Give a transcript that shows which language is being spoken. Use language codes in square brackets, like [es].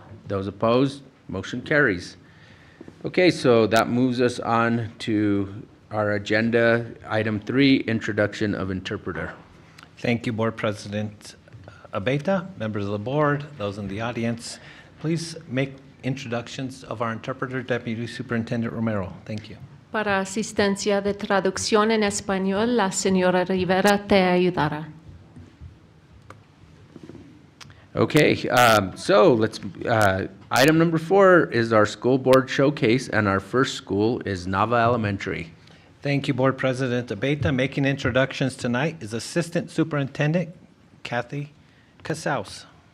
[en] Those opposed? Motion carries. Okay, so that moves us on to our agenda, item 3, introduction of interpreter. Thank you, Board President Abeta, members of the board, those in the audience. Please make introductions of our interpreter, Deputy Superintendent Romero. Thank you. [es] Para asistencia de traducción en español, la señora Rivera te ayudará. [en] Okay, so let's, item number 4 is our school board showcase, and our first school is Nava Elementary. Thank you, Board President Abeta. Making introductions tonight is Assistant Superintendent Kathy Casaus.